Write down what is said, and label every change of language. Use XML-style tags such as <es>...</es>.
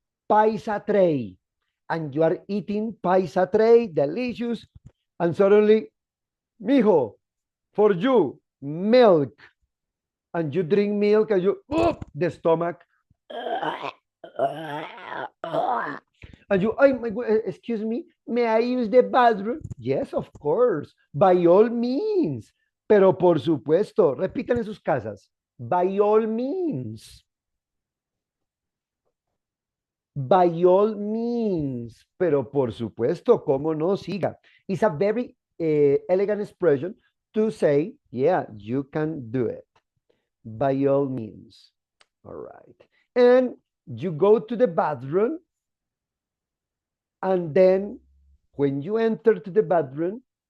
<en>paisa tray, and you are eating paisa tray, delicious, and suddenly, mijo, for you, milk, and you drink milk, and you, the stomach, and you, oh my God, excuse me, may I use the bathroom? Yes, of course, by all means.</en> <es>Pero por supuesto, repitan en sus casas,</es> <en>by all means. By all means,</en> <es>pero por supuesto, cómo no, siga.</es> <en>It's a very elegant expression to say, yeah, you can do it. By all means. All right. And you go to the bathroom, and then when you enter to the bathroom,</en>